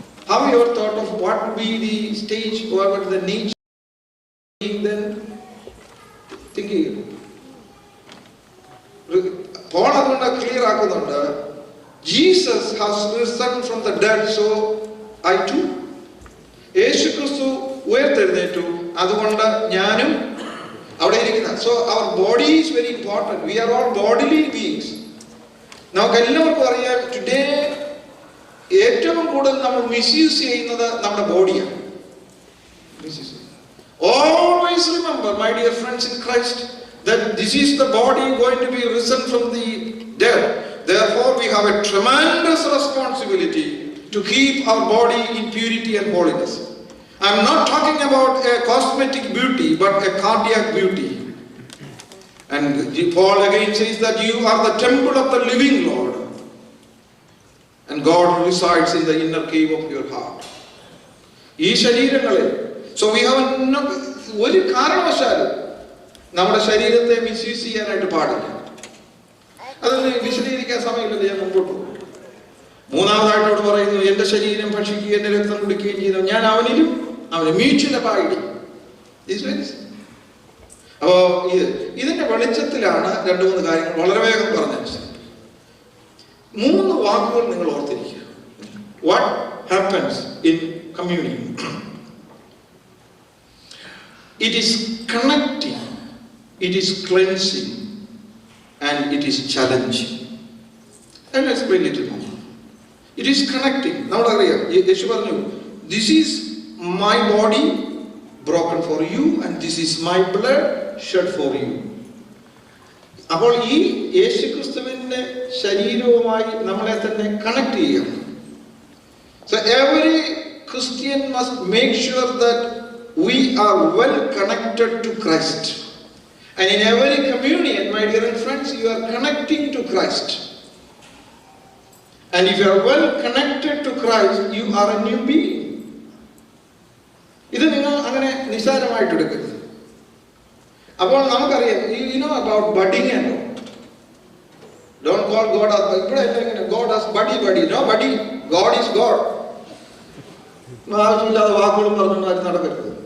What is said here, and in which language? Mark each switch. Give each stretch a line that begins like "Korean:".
English: Have you ever thought of what would be the stage or what the nature then? Thinking. Paul
Malayalam: അതുകൊണ്ട് clear ആക്കുന്നുണ്ട്,
English: Jesus has risen from the dead, so I too.
Malayalam: യേശു ക്രിസ്തു ഉയർത്തെഴുന്നേറ്റു, അതുകൊണ്ട് ഞാനും അവിടെ ഇരിക്കുന്ന.
English: So our body is very important. We are all bodily beings.
Malayalam: നമുക്ക് എല്ലാവർക്കും അറിയാം, ടുഡേ ഏറ്റവും കൂടുതൽ നമ്മൾ മിസ്യൂസ് ചെയ്യുന്നത് നമ്മുടെ ബോഡിയാണ്.
English: Always remember, my dear friends in Christ, that this is the body going to be risen from the dead. Therefore, we have a tremendous responsibility to keep our body in purity and holiness. I am not talking about a cosmetic beauty, but a cardiac beauty. And Paul again says that you are the temple of the living Lord, and God resides in the inner cave of your heart.
Malayalam: ഈ ശരീരങ്ങളെ,
English: so we have
Malayalam: ഒരു കാരണവശാലും നമ്മുടെ ശരീരത്തെ misuse ചെയ്യാനായിട്ട് പാടില്ല. അതൊന്ന് വിശദീകരിക്കാൻ സമയമില്ല, ഞാൻ മുമ്പോട്ട് പോകും. മൂന്നാമതായിട്ടോട് പറയുന്നു, എന്റെ ശരീരം ഭക്ഷിക്കുകയും എന്റെ രക്തം കുടിക്കുകയും ചെയ്തു ഞാൻ അവനിലും അവന് മ്യൂച്വൽ പാടി. അപ്പോ ഇതിന്റെ വെളിച്ചത്തിലാണ് രണ്ടു മൂന്ന് കാര്യങ്ങൾ വളരെ വേഗം പറഞ്ഞനുസരിച്ച്. മൂന്ന് വാക്കുകൾ നിങ്ങൾ ഓർത്തിരിക്കുക.
English: What happens in communion? It is connecting, it is cleansing, and it is challenging. And let's explain it more. It is connecting.
Malayalam: നമ്മളറിയാം, യേശു പറഞ്ഞു,
English: this is my body broken for you and this is my blood shed for you.
Malayalam: അപ്പോൾ ഈ യേശുക്രിസ്തുവിന്റെ ശരീരവുമായി നമ്മളെ തന്നെ connect ചെയ്യാം.
English: So every Christian must make sure that we are well connected to Christ. And in every communion, my dear friends, you are connecting to Christ. And if you are well connected to Christ, you are a new being.
Malayalam: ഇത് നിങ്ങൾ അങ്ങനെ നിസ്സാരമായിട്ട് എടുക്കരുത്. അപ്പോൾ നമുക്കറിയാം,
English: you know about budding and don't call God as
Malayalam: ഇവിടെ എങ്ങനെ
English: God as buddy. No buddy, God is God.
Malayalam: ആവശ്യമില്ലാതെ വാക്കുകളും പറഞ്ഞുകൊണ്ട് നടക്കരുത്.